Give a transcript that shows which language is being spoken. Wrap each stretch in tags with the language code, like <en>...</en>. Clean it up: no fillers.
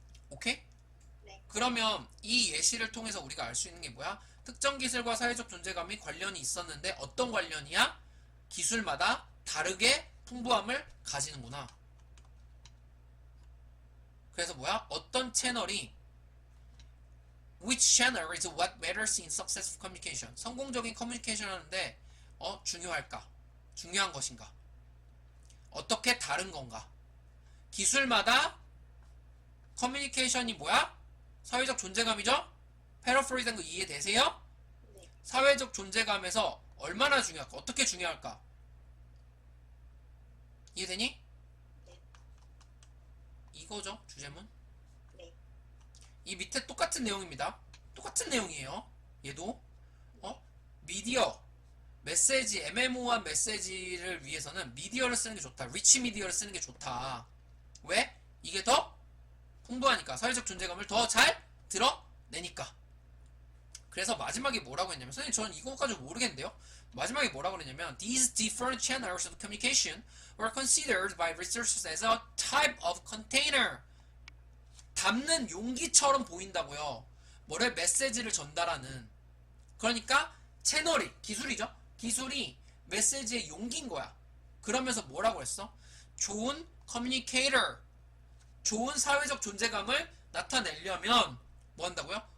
<ko>오케이? 네. 그러면 이 예시를 통해서 우리가 알 수 있는 게 뭐야? 특정 기술과 사회적 존재감이 관련이 있었는데 어떤 관련이야? 기술마다 다르게 풍부함을 가지는구나. 그래서 뭐야? 어떤 채널이</ko> <en>Which channel is what matters in successful communication?</en> <ko>성공적인 커뮤니케이션 하는데 중요할까? 중요한 것인가? 어떻게 다른 건가? 기술마다 커뮤니케이션이 뭐야? 사회적 존재감이죠? 패러프레이즈한 거 이해되세요? 네. 사회적 존재감에서 얼마나 중요할까? 어떻게 중요할까? 이해되니? 네. 이거죠, 주제문. 네. 이 밑에 똑같은 내용입니다. 똑같은 내용이에요. 얘도 미디어, 메시지, 애매모호한 메시지를 위해서는 미디어를 쓰는 게 좋다. 리치 미디어를 쓰는 게 좋다. 왜? 이게 더 풍부하니까. 사회적 존재감을 더 잘 드러내니까. 그래서 마지막에 뭐라고 했냐면, 선생님 저는 이거까지 모르겠는데요. 마지막에 뭐라고 그랬냐면</ko> <en>These different channels of communication were considered by researchers as a type of container.</en> <ko>담는 용기처럼 보인다고요. 뭐를 메시지를 전달하는. 그러니까 채널이 기술이죠. 기술이 메시지의 용기인 거야. 그러면서 뭐라고 했어? 좋은 커뮤니케이터, 좋은 사회적 존재감을 나타내려면 뭐 한다고요?</ko>